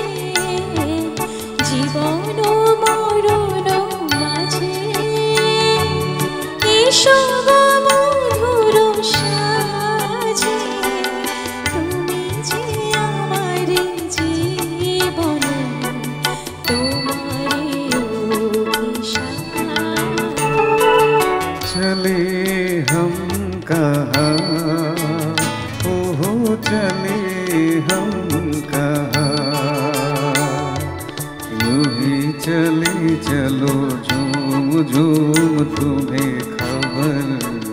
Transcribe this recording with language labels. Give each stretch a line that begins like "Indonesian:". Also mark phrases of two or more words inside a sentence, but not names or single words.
Bangla: জীবন মরণ মাঝে এসো গো মধুর সাজে তুমি যে আমার জীবন তোমারে
Hindi: चले हम कहाँ ओहो चले हम कहाँ यूं ही चले चलो झूम झूम तुम्हें खबर